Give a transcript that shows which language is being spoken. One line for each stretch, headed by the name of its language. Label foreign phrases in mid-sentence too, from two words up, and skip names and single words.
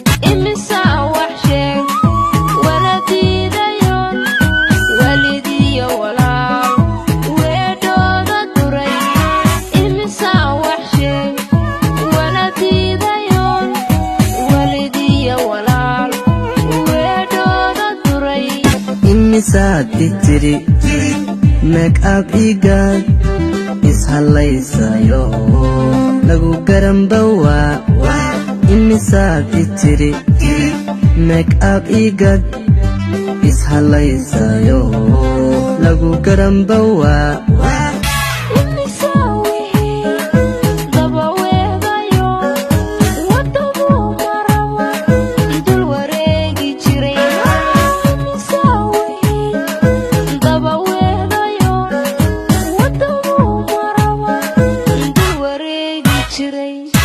Somali: Imisa wax sheeg, wala diidayo, walidiyo walaal, weedhooda duray. Imisa wax sheeg, wala diidayo, walidiyo walaal, weedhooda duray. Imisaad i tiri,
English: make up
Somali: igad, is halaysayo, lagu garan bawaa. Imisaad i tiri,
English: make up
Somali: igad, is halaysayo, lagu garan bawaa. Imisa wixii daba weegayo, waddabu maraba, dul wareegi jiray. Imisa wixii daba weegayo, waddabu maraba, dul wareegi jiray.